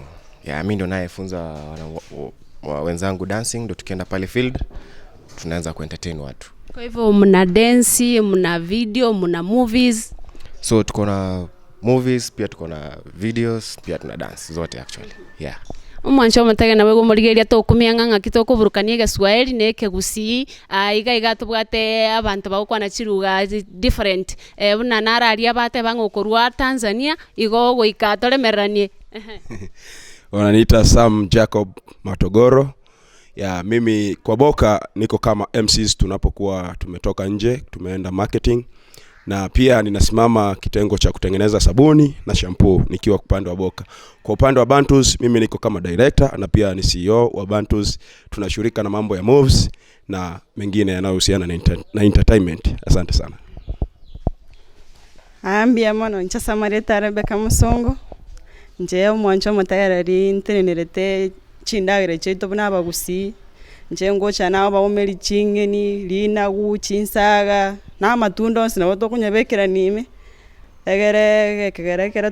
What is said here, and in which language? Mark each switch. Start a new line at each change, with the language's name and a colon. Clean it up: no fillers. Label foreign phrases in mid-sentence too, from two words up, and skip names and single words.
Swahili: Yeah, mimi ndo nayefunza wenzangu dancing, ndo tukienda pale field tunaanza kuentertain watu. Kwa hivyo mna dance, mna video, mna movies. So tuko na movies, pia tuko na videos, pia tuna dance zote actually. Yeah.
Gusii: Umwancho mutege na wego murigeria to kumianga ngakitoko burukanie gaswahili neke gusi iga tubwate abantu bakwana chiruga different buna nararia bate bangokorwa Tanzania igo goika tolemeranie.
Swahili: Wananiita Sam Jacob Matogoro. Ya mimi kwa Boka niko kama MCs tunapokuwa tumetoka nje tumeenda marketing na pia ninasimama kitengo cha kutengeneza sabuni na shampoo nikiwa upande wa Boka. Kwa upande wa Bantus mimi niko kama director na pia ni CEO wa Bantus. Tunashirika na mambo ya moves na mengine yanayohusiana na entertainment. Asante sana.
Gusii: Ambia mono nchasa mareta Rebecca Musongo. Nje umwancho mutayarari ntenerete chindagire cheto bana bagusi. Nje ngocha nabo bawomeri chingeni lina guchinsaga na matundo sina boto kunyabekera nime egere